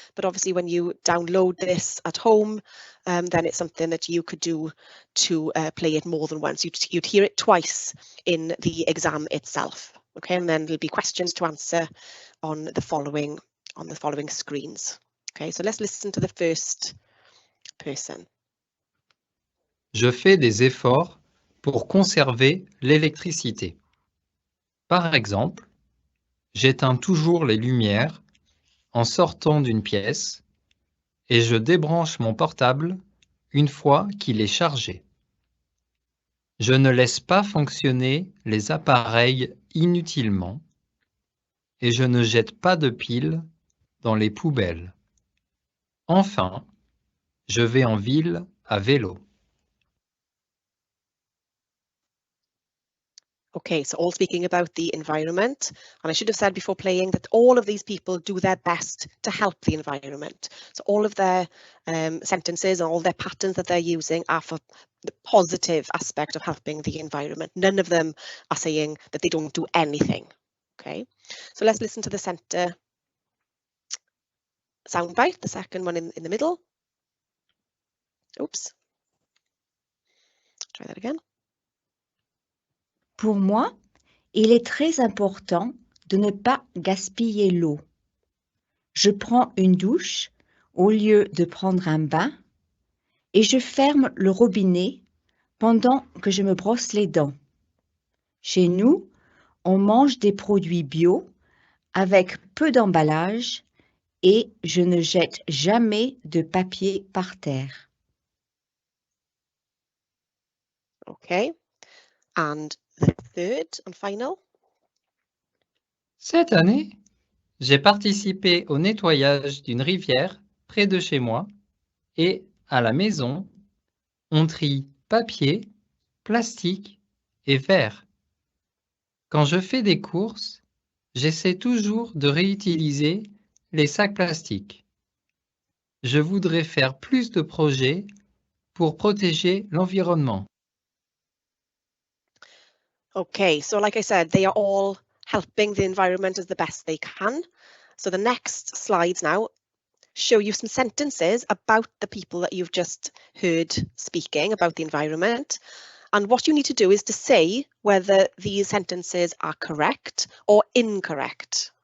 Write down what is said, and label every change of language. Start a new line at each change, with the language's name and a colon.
English: But obviously when you download this at home, then it's something that you could do to play it more than once. You'd hear it twice in the exam itself. Okay, and then there'll be questions to answer on the following screens. Okay, so let's listen to the first person.
French: Je fais des efforts pour conserver l'électricité. Par exemple, j'éteins toujours les lumières en sortant d'une pièce et je débranche mon portable une fois qu'il est chargé. Je ne laisse pas fonctionner les appareils inutilement et je ne jette pas de piles dans les poubelles. Enfin, je vais en ville à vélo.
English: Okay, so all speaking about the environment, and I should have said before playing that all of these people do their best to help the environment. So all of their sentences and all their patterns that they're using are for the positive aspect of helping the environment. None of them are saying that they don't do anything. Okay, so let's listen to the centre soundbite, the second one in the middle. Oops. Try that again.
French: Pour moi, il est très important de ne pas gaspiller l'eau. Je prends une douche au lieu de prendre un bain et je ferme le robinet pendant que je me brosse les dents. Chez nous, on mange des produits bio avec peu d'emballage et je ne jette jamais de papier par terre.
English: Okay, and the third and final.
French: Cette année, j'ai participé au nettoyage d'une rivière près de chez moi et à la maison, on trie papier, plastique et verre. Quand je fais des courses, j'essaie toujours de réutiliser les sacs plastiques. Je voudrais faire plus de projets pour protéger l'environnement.
English: Okay, so like I said, they are all helping the environment as the best they can. So the next slides now show you some sentences about the people that you've just heard speaking about the environment. And what you need to do is to say whether these sentences are correct or incorrect.